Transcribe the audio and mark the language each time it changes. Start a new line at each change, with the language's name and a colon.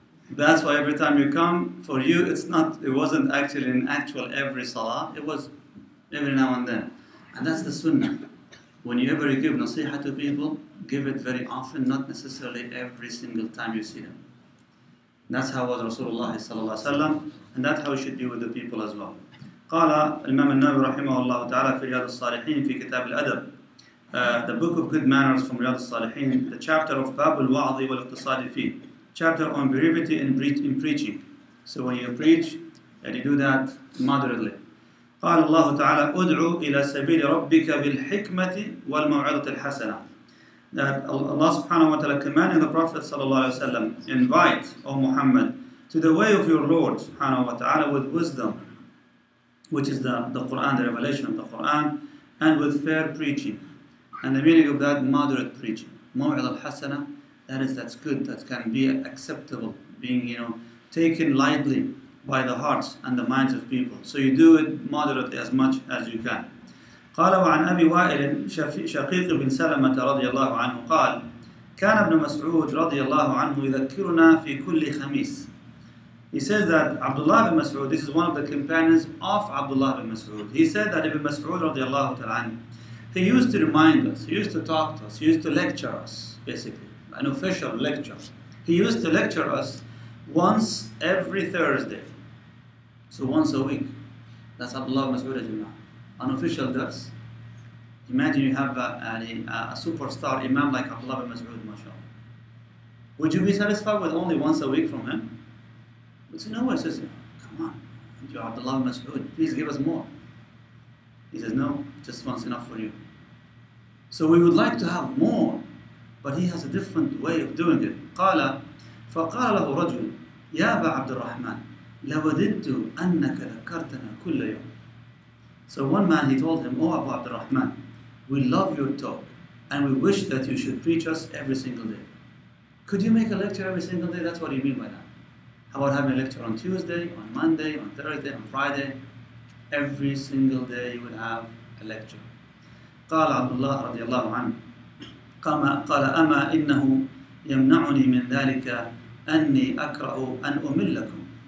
English: That's why every time you come, for you, it wasn't actually an actual every salah. It was every now and then. And that's the Sunnah. When you ever give Naseehat to people, give it very often, not necessarily every single time you see them. That's how was Rasulullah sallallahu alaihi wasallam, and that's how it should be with the people as well.
Arabic: قال الإمام النووي رحمه الله تعالى في رياض-us-Saliheen في كتاب الأدب.
English: The book of good manners from Riyad-us-Saliheen, the chapter of
Arabic: باب الوعظ والاقتصاد فيه,
English: chapter on brevity in preaching. So when you preach, and you do that moderately.
Arabic: قال الله تعالى ادعو إلى سبيل ربك بالحكمة والموعظة الحسنة.
English: That Allah subhanahu wa ta'ala commanding the Prophet sallallahu alaihi wasallam, invite, O Muhammad, to the way of your Lord subhanahu wa ta'ala with wisdom, which is the Quran, the revelation of the Quran, and with fair preaching. And the meaning of that, moderate preaching. Maw'idha al-hasana, that's good, that can be acceptable, being, taken lightly by the hearts and the minds of people. So you do it moderately as much as you can.
Arabic: قال وعن أبي وائل شقيق بن سلمة رضي الله عنه قال كان ابن مسعود رضي الله عنه يذكرنا في كل خميس.
English: He says that Abdullah bin Mas'ud, this is one of the companions of Abdullah bin Mas'ud. He said that Ibn Mas'ud radiallahu ta'ala, he used to remind us, he used to talk to us, he used to lecture us, basically, an official lecture. He used to lecture us once every Thursday. So once a week. That's Abdullah bin Mas'ud, an official dars. Imagine you have a superstar imam like Abdullah bin Mas'ud, mashallah. Would you be satisfied with only once a week from him? But no one says, come on, you're Abdullah bin Mas'ud, please give us more. He says, no, just once enough for you. So we would like to have more, but he has a different way of doing it.
Arabic: قال فقال له رجل يا أبا عبد الرحمن لوددت أنك ذكرتنا كل يوم.
English: So one man, he told him, oh Abu Abd al-Rahman, we love your talk, and we wish that you should preach us every single day. Could you make a lecture every single day? That's what you mean by that. How about having a lecture on Tuesday, on Monday, on Thursday, on Friday? Every single day you would have a lecture.
Arabic: قال عبد الله رضي الله عنه قال أما إنه يمنعني من ذلك أني أكره أن أملكم.